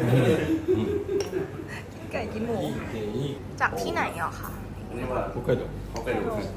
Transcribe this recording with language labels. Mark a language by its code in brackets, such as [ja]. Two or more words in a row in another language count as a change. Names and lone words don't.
[th] ไก่กินหมู [ja] いいね、いい。 [th] จากที่ไหนอ่ะคะ อันนี้ว่า [ja] 北海道。 [th] เขาไปดูคือ